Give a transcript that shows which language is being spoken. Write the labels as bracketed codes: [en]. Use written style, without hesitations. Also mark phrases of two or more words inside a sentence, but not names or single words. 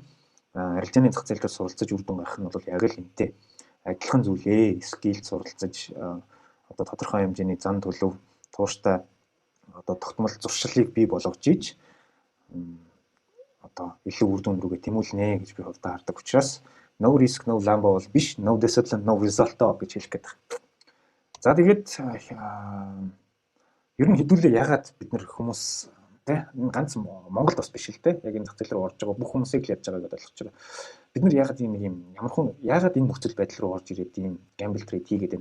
[mn] Арилжааны зах зээл дээр суралцаж үр дүн гарах нь бол яг л энтэй. Адилхан зүйлээ скил суралцаж одоо тодорхой хэмжээний зан төлөв тууштай одоо тогтмол зуршилыг бий болгож иж одоо илүү үр дүн рүүгээ тэмүүлнэ гэж би хувьдаа хардаг. Учраас [en] no risk no lambo [mn] бол биш, [en] no discipline no result [mn] гэж хэлэх гээд байна. За тэгээд ер нь хэдүүлээ ягаад бид нэр хүмүүс тэ энэ ганц Монголд бас биш л тэ яг энэ зах зээл рүү орж байгаа бүх хүмүүсийг л яаж байгааг ойлгож байгаа. Бид нар ягаад ийм ямархан ягаад энэ нөхцөл байдал руу орж ирээд ийм [en] gamble trade [mn] хийгээд байна.